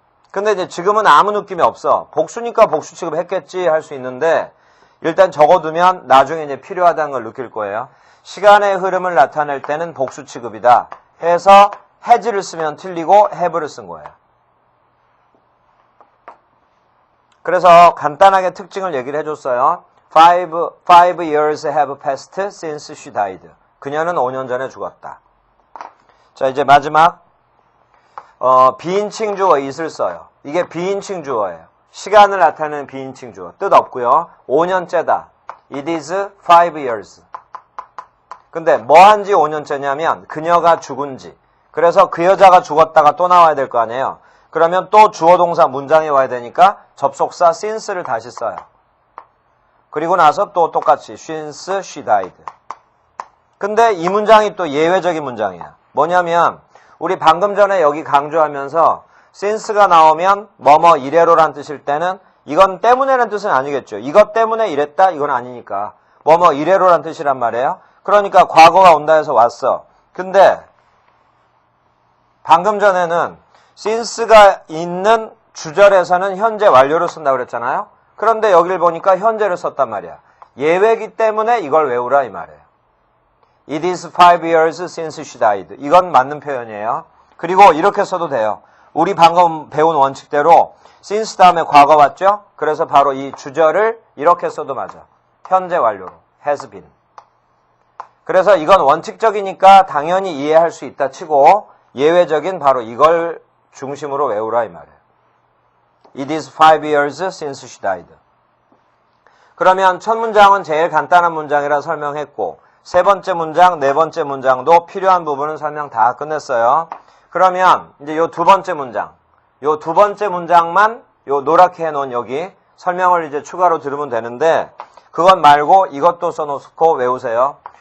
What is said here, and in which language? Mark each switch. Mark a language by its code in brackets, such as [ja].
[ko] 근데 이제 지금은 아무 느낌이 없어. 복수니까 복수 취급했겠지 할 수 있는데 일단 적어두면 나중에 이제 필요하다는 걸 느낄 거예요. 시간의 흐름을 나타낼 때는 복수 취급이다. 해서 has를 쓰면 틀리고 have를 쓴 거예요. 그래서 간단하게 특징을 얘기를 해줬어요. [en] 5 years have passed since she died. [ko] 그녀는 5년 전에 죽었다. 자, 이제 마지막 비인칭 주어 it을 써요. 이게 비인칭 주어예요. 시간을 나타내는 비인칭 주어. 뜻 없고요. 5년째다. [en] It is 5 years. [ko] 근데 뭐 한지 5년째냐면 그녀가 죽은 지. 그래서 그 여자가 죽었다가 또 나와야 될 거 아니에요. 그러면 또 주어 동사 문장에 와야 되니까 접속사 since를 다시 써요. 그리고 나서 또 똑같이 [en] since she died. [ko] 근데 이 문장이 또 예외적인 문장이야. 뭐냐면 우리 방금 전에 여기 강조하면서 since가 나오면 뭐뭐 이래로란 뜻일 때는 이건 때문에라는 뜻은 아니겠죠. 이것 때문에 이랬다? 이건 아니니까. 뭐뭐 이래로란 뜻이란 말이에요. 그러니까 과거가 온다 해서 왔어. 근데 방금 전에는 since가 있는 주절에서는 현재 완료를 쓴다고 그랬잖아요. 그런데 여기를 보니까 현재를 썼단 말이야. 예외이기 때문에 이걸 외우라 이 말이에요. [en] It is 5 years since she died. [ko] 이건 맞는 표현이에요. 그리고 이렇게 써도 돼요. 우리 방금 배운 원칙대로 since 다음에 과거 왔죠? 그래서 바로 이 주절을 이렇게 써도 맞아. 현재 완료로. has been. 그래서 이건 원칙적이니까 당연히 이해할 수 있다 치고 예외적인 바로 이걸 중심으로 외우라 이 말이에요. [en] It is 5 years since she died. [ko] 그러면 첫 문장은 제일 간단한 문장이라 설명했고 세 번째 문장, 네 번째 문장도 필요한 부분은 설명 다 끝냈어요. 그러면 이제 요 두 번째 문장, 요 두 번째 문장만 요 노랗게 해놓은 여기 설명을 이제 추가로 들으면 되는데 그것 말고 이것도 써놓고 외우세요.